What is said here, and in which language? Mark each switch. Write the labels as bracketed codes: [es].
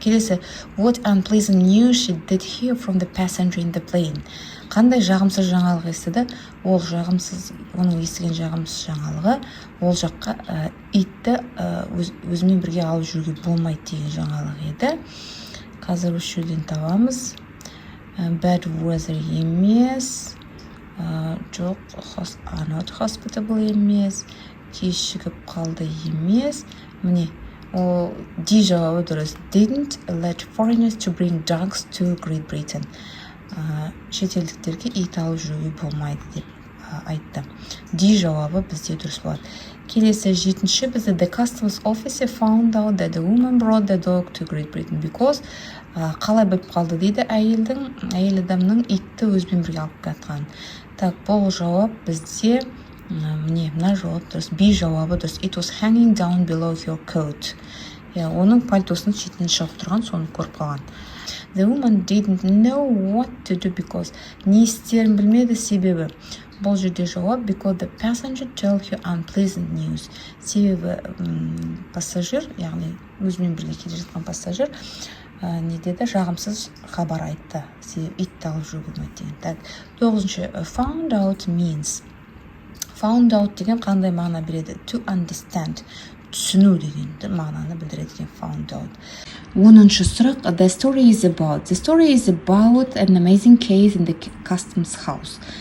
[kk] Келесі, [en] what unpleasant news she did hear from the passenger in the plane. [kk] Қандай жағымсыз жаңалық естіді? Ол жағымсыз, оның естіген жағымсыз жаңалығы, ол жаққа итті өзімен бірге алып жүруге болмайды деген жаңалық еді. Қазір осы жерден табамыз. [en] Bad weather [kk] емес, жоқ, [en] not hospitable [kk] емес, кешігіп қалды емес. Міне, ол D жауабы дұрыс. [en] Didn't let foreigners to bring dogs to Great Britain. [kk] Шетелдіктерге ит алып жүруге болмайды деп айтты. D жауабы бізде дұрыс болады. Келесі жетінші бізде [en] the customs officer found out that the woman brought the dog to Great Britain because [kk] қалай болып қалды дейді, әйел адамның итті өзбен бірге алып кетқан. Так, бұл жауап бізде мына жауап дұрыс. B жауабы дұрыс. [en] It was hanging down below your coat. [kk] Оның пальтосының шетінен шығып тұрған, соны көріп қалған. [en] The woman didn't know what to do because [kk] не істерін білмеді, себебі. Бұл жерде жауап [en] because the passenger told her unpleasant news. [kk] Себебі пассажир, яғни өзімен бірге келе жатқан пассажир, не деді, жағымсыз хабар айтты. Себебі итті алып жүруге болмайды деген. [en] Так, 9-шы found out means. [kk] Found out деген қандай мағына береді? [en] To understand. [kk] Түсіну деген мағынаны білдіреді екен found out. 10-шы сұрақ. [en] The story is about. The story is about an amazing case in the customs house.